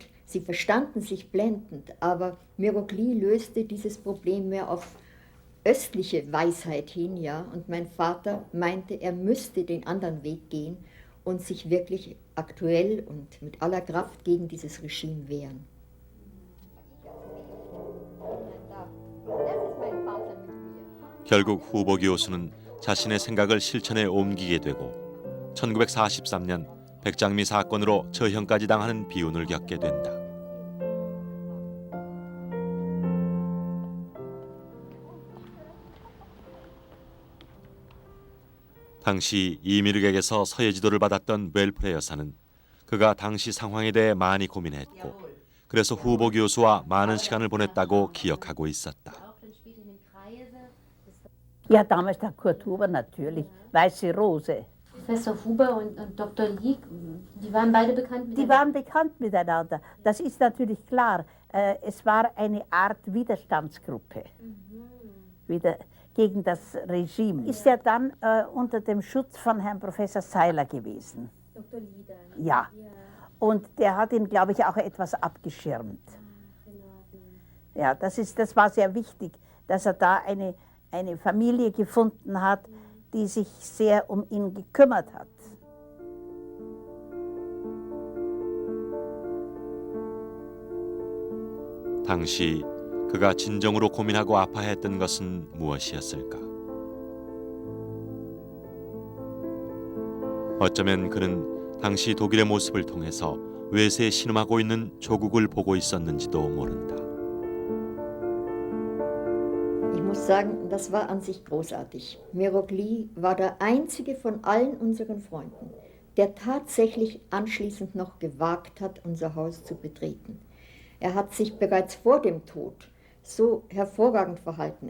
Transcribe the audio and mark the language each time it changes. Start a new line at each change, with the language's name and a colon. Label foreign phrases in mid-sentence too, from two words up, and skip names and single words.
German: Sie verstanden sich blendend, aber Mirogli löste dieses Problem mehr auf östliche Weisheit hin, ja. Und mein Vater meinte, er müsste den anderen Weg gehen und sich wirklich aktuell und mit aller Kraft gegen dieses Regime wehren.
Korean: 결국 후보 교수는 자신의 생각을 실천에 옮기게 되고 1943년 백장미 사건으로 처형까지 당하는 비운을 겪게 된다. 당시 이미륵에게서 서예 지도를 받았던 웰프레 여사는 그가 당시 상황에 대해 많이 고민했고 그래서 후보 교수와 많은 시간을 bo냈다고 기억하고 있었다.
German: Ja, damals der Kurt Huber natürlich, Weiße Rose. Professor Huber und Dr. Lee, die waren beide bekannt Die waren bekannt miteinander. Das ist natürlich klar. Es war eine Art Widerstandsgruppe gegen das Regime. Ist er dann unter dem Schutz von Herrn Professor Seiler gewesen? Dr. Lee dann. Ja. Und der hat ihn, glaube ich, auch etwas abgeschirmt. Ja, das war sehr wichtig, dass er da eine Familie gefunden hat, die sich sehr um ihn gekümmert hat.
Korean: 당시 그가 진정으로 고민하고 아파했던 것은 무엇이었을까? 어쩌면 그는 당시 독일의 모습을 통해서 외세에 신음하고 있는 조국을 보고 있었는지도 모른다.
German: Ich muss sagen, das war an sich großartig. Mirok Lee war der einzige von allen unseren Freunden, der tatsächlich anschließend noch gewagt hat, unser Haus zu betreten. Er hat sich bereits vor dem Tod so hervorragend verhalten.